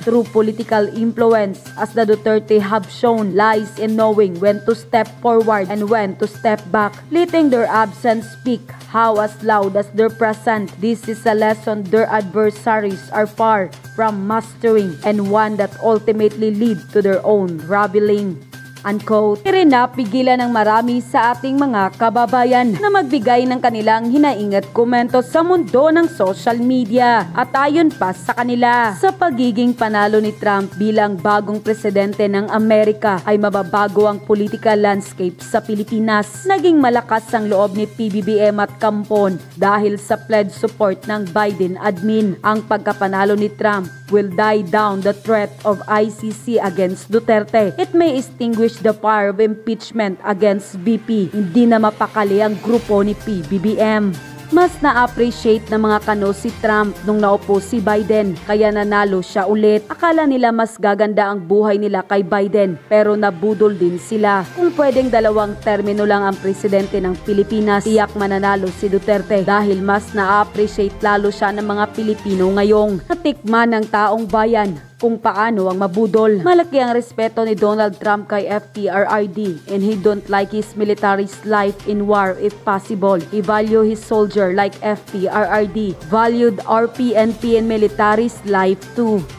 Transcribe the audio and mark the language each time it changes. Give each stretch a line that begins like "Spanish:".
English: Through political influence, as the Duterte have shown, lies in knowing when to step forward and when to step back, letting their absence speak how as loud as their present. This is a lesson their adversaries are far from mastering, and one that ultimately lead to their own raveling. unquote.
Filipino: Pero napigilan ng marami sa ating mga kababayan na magbigay ng kanilang hinaing at komento sa mundo ng social media. At ayon pa sa kanila, sa pagiging panalo ni Trump bilang bagong presidente ng Amerika ay mababago ang political landscape sa Pilipinas. Naging malakas ang loob ni PBBM at Kampon dahil sa pledge support ng Biden admin. Ang pagkapanalo ni
English: Trump will die down the threat of ICC against Duterte. It may extinguish the fire of impeachment against VP.
Filipino: Hindi na mapakali ang grupo ni PBBM. Mas na-appreciate ng mga kano si Trump nung naupo si Biden, kaya nanalo siya ulit. Akala nila mas gaganda ang buhay nila kay Biden, pero nabudol din sila. Kung pwedeng 2 termino lang ang presidente ng Pilipinas, tiyak mananalo si Duterte dahil mas na-appreciate lalo siya ng mga Pilipino ngayong natikman ng taong bayan kung paano ang mabudol. Malaki ang respeto ni
English: Donald Trump kay FTRRD and he don't like his military's life in war if possible. He value his soldier like FTRRD valued RPNP and military's life too.